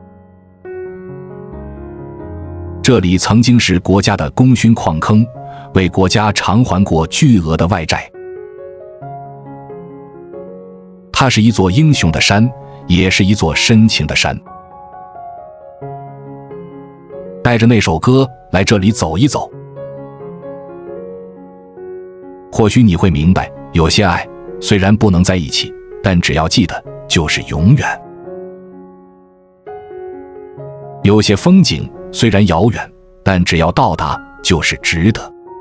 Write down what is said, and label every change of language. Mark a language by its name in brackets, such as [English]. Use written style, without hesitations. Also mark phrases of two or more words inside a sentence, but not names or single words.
[Chinese] 這裡曾經是國家的功勳礦坑，為國家償還過巨額的外債。它是一座英雄的山，也是一座深情的山。帶着那首歌來這裡走一走，或許你會明白，有些愛雖然不能在一起，但只要記得就是永遠。有些風景雖然遙遠，但只要到達就是值得。